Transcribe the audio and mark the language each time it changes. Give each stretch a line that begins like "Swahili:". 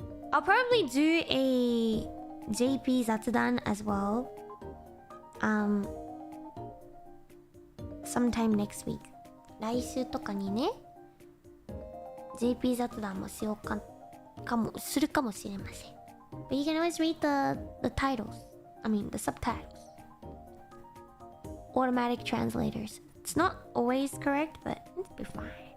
English: I'll probably do a JP 雑談 as well. Sometime next week.
Japanese: 来週とかにね、JP 雑談もしようするかもしれません.
English: But you can always read the titles. I mean the subtitles. Automatic translators. It's not always correct, but it'll be fine.